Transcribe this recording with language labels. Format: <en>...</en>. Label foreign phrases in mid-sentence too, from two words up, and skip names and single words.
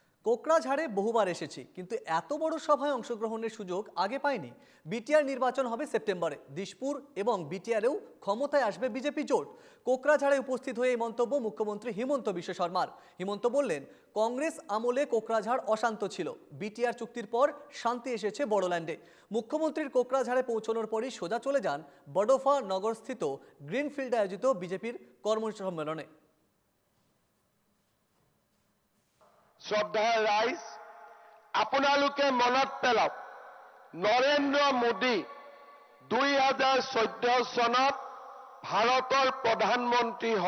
<bn>কোকড়াঝাড়ে বহুবার এসেছি, কিন্তু এত বড় সভায় অংশগ্রহণের সুযোগ আগে পাইনি। বিটিআর নির্বাচন হবে সেপ্টেম্বরে। দিশপুর এবং বিটিআরেও ক্ষমতায় আসবে বিজেপি জোট। কোকড়াঝাড়ে উপস্থিত হয়ে এই মন্তব্য মুখ্যমন্ত্রী হিমন্ত বিশ্ব শর্মার। হিমন্ত বললেন, কংগ্রেস আমলে কোকড়াঝাড় অশান্ত ছিল, বিটিআর চুক্তির পর শান্তি এসেছে বড়োল্যান্ডে। মুখ্যমন্ত্রীর কোকড়াঝাড়ে পৌঁছানোর পরই সোজা চলে যান বডোফা নগরস্থিত গ্রিনফিল্ডে আয়োজিত বিজেপির কর্মসম্মেলনে।</bn> <as>শ্ৰদ্ধাৰ ৰাইজ, আপোনালোকে মনত পেলাওক, নৰেন্দ্ৰ মোদী 2014 চনত ভাৰতৰ প্ৰধানমন্ত্ৰী হয়।</as>